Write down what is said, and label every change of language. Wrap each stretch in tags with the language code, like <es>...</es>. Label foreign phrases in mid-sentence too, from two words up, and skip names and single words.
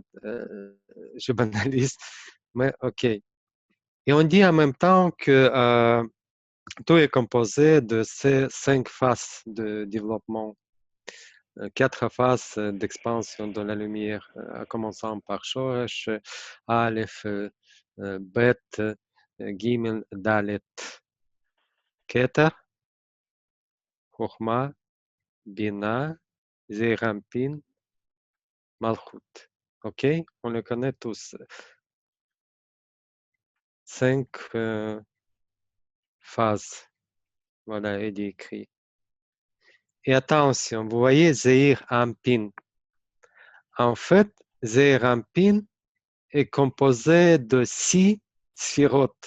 <fr>Je banalise, mais OK. Et on dit en même temps que tout est composé de ces 5 phases de développement. 4 phases d'expansion de la lumière, en commençant par Shoresh, Aleph, Bet, Gimel, Dalet, Keter, Chokhmah, Bina, Zeir Anpin, Malchut. OK? On le connaît tous. 5 phases. Voilà, il est écrit. Et attention, vous voyez Zeir Anpin. En fait, Zeir Anpin est composé de 6 sphérotes.</fr>